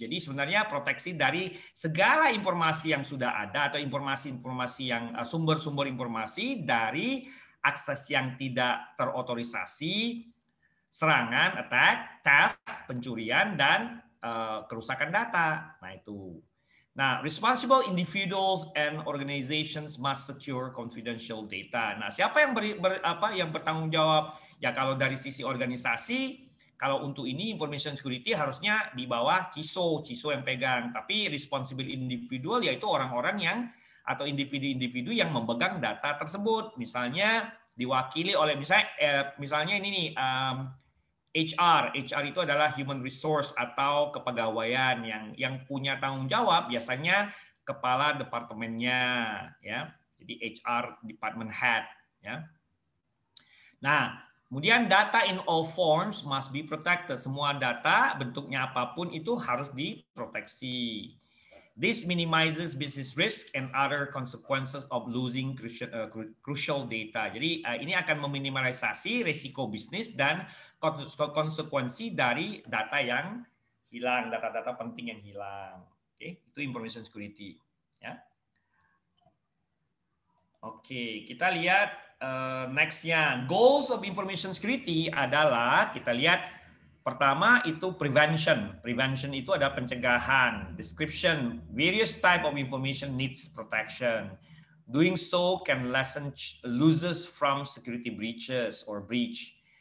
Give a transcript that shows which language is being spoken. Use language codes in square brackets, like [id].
[id] Jadi sebenarnya proteksi dari segala informasi yang sudah ada atau informasi-informasi yang sumber-sumber informasi dari akses yang tidak terotorisasi, serangan, attack, theft, pencurian, dan kerusakan data. Nah itu. [en] Nah, responsible individuals and organizations must secure confidential data. [id] Nah, siapa yang bertanggung jawab? Ya kalau dari sisi organisasi, kalau untuk ini information security harusnya di bawah CISO yang pegang. Tapi [en] responsible individual [id] yaitu orang-orang yang atau individu-individu yang memegang data tersebut. Misalnya diwakili oleh misalnya ini nih HR itu adalah human resource atau kepegawaian yang punya tanggung jawab biasanya kepala departemennya ya. Jadi HR department head ya. Nah, kemudian [en] data in all forms must be protected. [id] Semua data bentuknya apapun itu harus diproteksi. [en] This minimizes business risk and other consequences of losing crucial data. [id] Jadi ini akan meminimalisasi risiko bisnis dan konsekuensi dari data yang hilang, data-data penting yang hilang. Oke, itu information security. Ya. Oke, kita lihat next-nya. [en] Goals of information security [id] adalah kita lihat. Pertama itu prevention. Prevention itu adalah pencegahan. [en] Description. Various type of information needs protection. Doing so can lessen losses from security breaches or breach.